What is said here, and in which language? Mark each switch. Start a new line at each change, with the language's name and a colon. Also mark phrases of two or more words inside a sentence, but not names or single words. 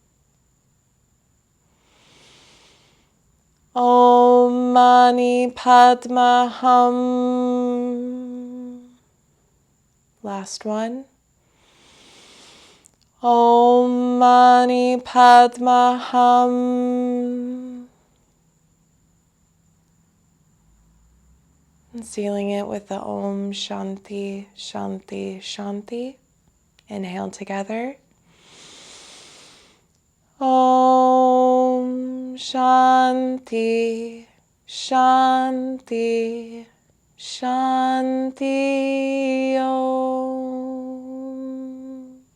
Sanskrit: ॐ मणि पद्म हूँ.
English: Last one.
Sanskrit: ॐ मणि पद्म हूँ.
English: And sealing it with the
Sanskrit: ॐ शान्ति, शान्ति, शान्ति.
English: Inhale together.
Sanskrit: ॐ शान्ति, शान्ति, शान्ति ॐ.